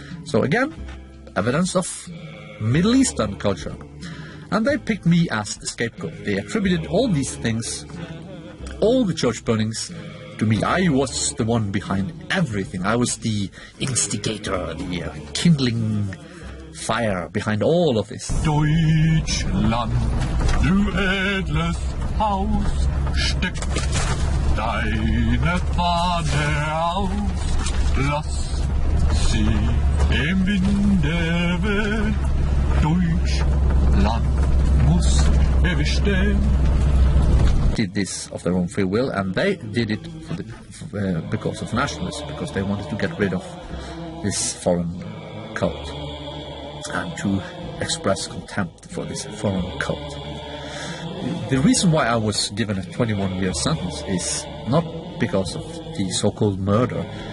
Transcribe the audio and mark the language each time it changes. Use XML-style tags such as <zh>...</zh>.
<en>So again, evidence of Middle Eastern culture. And they picked me as the scapegoat. They attributed all these things, all the church burnings, to me. I was the one behind everything. I was the instigator, the kindling fire behind all of this.</en> <de>Deutschland, du edles Haus, steck deine Fahne aus, lass sie im Winde wehen. Deutschland muss ewig stehen.</de> <en>Did this of their own free will, and they did it because of nationalism, because they wanted to get rid of this foreign cult and to express contempt for this foreign cult. The reason why I was given a 21-year sentence is not because of the so-called murder.</en>